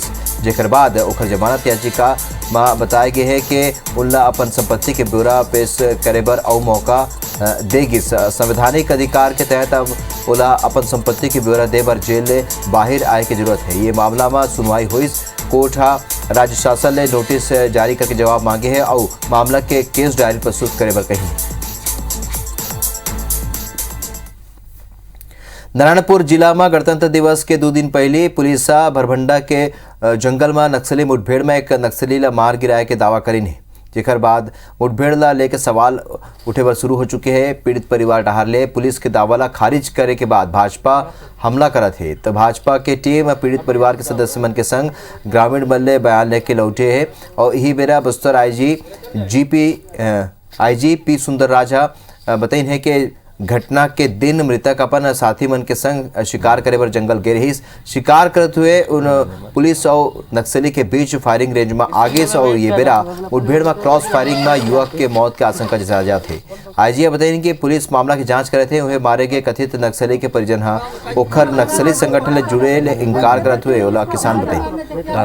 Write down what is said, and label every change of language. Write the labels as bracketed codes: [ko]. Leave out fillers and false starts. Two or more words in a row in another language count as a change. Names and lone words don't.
[hne] जेकर बाद ओखर जमानत याचिका में बताया गया है कि उनला अपन संपत्ति के ब्यौरा पेश करे बर और मौका देगी। संवैधानिक अधिकार के तहत अब ओला अपन संपत्ति की ब्यौरा दे बर जेल ले बाहर आए की जरूरत है। ये मामला में सुनवाई हुई। कोर्ट राज्य शासन ने नोटिस जारी करके जवाब मांगे है और मामला के केस डायरी प्रस्तुत करे बर कही। नारायणपुर जिला में गणतंत्र दिवस के 2 दिन पहले पुलिस भरभंडा के जंगल में नक्सली मुठभेड़ में एक नक्सली ला मार गिराए के दावा करी ने। जेकर बाद मुठभेड़ ला लेकर सवाल उठे बर शुरू हो चुके हैं। पीड़ित परिवार डहार ले पुलिस के दावा ला खारिज करे के बाद भाजपा हमला करत है। तो भाजपा के टीम पीड़ित परिवार के सदस्य मन के संग ग्रामीण बल्ले बयान लेके लौटे है। और यही बेरा बस्तर आईजी पी सुंदर राजा बताइन है कि घटना के दिन मृतक अपन साथी मन के संग शिकार करे बर जंगल गए रही। शिकार करते हुए उन पुलिस और नक्सली के बीच फायरिंग रेंज में आगे से और ये बेरा मुठभेड़ में क्रॉस फायरिंग में युवक के मौत की आशंका जताया थे। आईजी बताइए कि पुलिस मामला की जांच करे थे। उन्हें मारे गए कथित नक्सली के परिजन ओखर नक्सली संगठन ले जुड़े ले इंकार करते हुए ओला किसान बताइए।